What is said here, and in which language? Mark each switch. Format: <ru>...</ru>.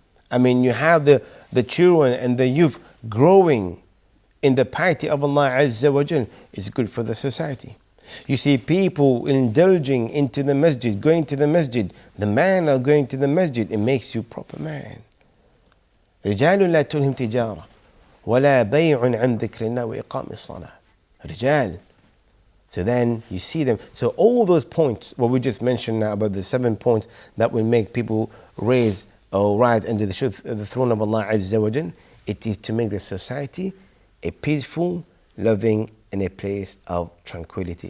<en>I mean, you have the children and the youth growing in the piety of Allah Azza wa Jal. It's good for the society. You see people indulging into the masjid, going to the masjid. The man are going to the masjid. It makes you proper man.</en> <ar>رجال لا تلهم تجارة ولا بيع عن ذكر الله وإقام الصلاة.</ar> <en>رجال. So then you see them. So all those points, what we just mentioned now about the 7 points that will make people raise or rise under the throne of Allah Azza wa Jal, it is to make the society a peaceful, loving, and a place of tranquility.</en>